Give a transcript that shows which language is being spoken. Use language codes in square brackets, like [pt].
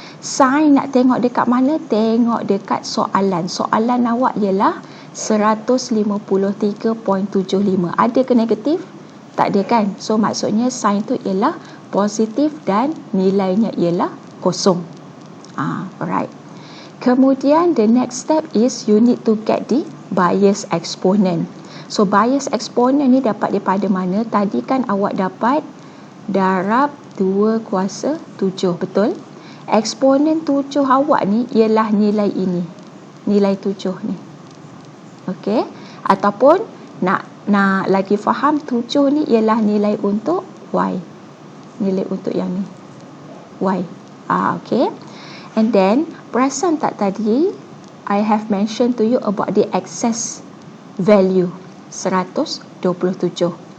[ms] Sign nak tengok dekat mana? Tengok dekat soalan. Soalan awak ialah 153.75. Ada ke negatif? Tak ada kan? So maksudnya sign tu ialah positif dan nilainya ialah kosong. [en] Alright. [ms] Kemudian [en] the next step is you need to get the bias exponent. [ms] So bias exponent ni dapat daripada mana? Tadi kan awak dapat darab 2 kuasa 7, betul? Eksponen 7 awak ni ialah nilai ini. Nilai 7 ni. Okey? Ataupun nak lagi faham, 7 ni ialah nilai untuk Y. Nilai untuk yang ni. Y. Okey. [en] And then, [ms] perasan tak tadi [en] I have mentioned to you about the excess value 127.